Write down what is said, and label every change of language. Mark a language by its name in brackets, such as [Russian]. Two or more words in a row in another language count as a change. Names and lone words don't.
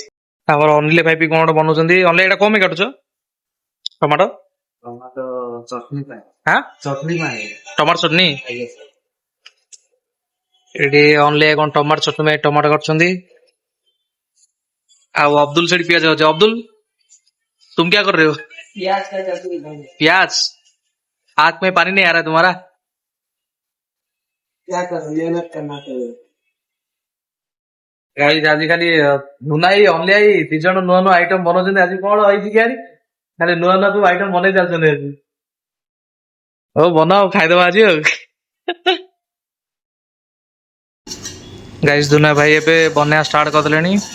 [Odia] ଆମର ଅନିଲ ଭାଇ ବି କଣ ଗୋଟେ ବନଉଛନ୍ତି। ଅନିଲ ଏଇଟା କଣ ପାଇଁ କାଟୁଛ? ଟମାଟୋ ଟମାଟୋ ଚଟନି ପାଇଁ। ହାଁ ଚଟନି ପାଇଁ। ଟମାଟୋ ଚଟନି। ଏଠି ଅନିଲ କଣ ଟମାଟୋ ଚଟନି ପାଇଁ ଟମାଟୋ କାଟୁଛନ୍ତି। [Hindi] ଆଉ अब्दुल सेठी पियाज होते। अब्दुल तुम क्या कर रहे हो? प्याज। आंख में पानी नहीं आ रहा तुम्हारा? क्या कर मेहनत करना चाहिए। [Odia] ଗାଇସ୍ ଆଜି ଖାଲି ଧୁନାଇ ଅନିଲ ଭାଇ 2 ଜଣ ନୂଆ ନୂଆ ଆଇଟମ ବନଉଛନ୍ତି। ଆଜି କଣ ହେଇଛି କି ଖାଲି ନୂଆ ନୂଆ ସବୁ ଆଇଟମ ବନେଇ ଚାଲୁଛନ୍ତି ଆଜି। ହଉ ବନାଅ ଖାଇଦବା ଆଜି ଆଉ। ଗାଇସ୍ ଧୁନା ଭାଇ ଏବେ ବନେଇବା ଷ୍ଟାର୍ଟ କରିଦେଲେଣି।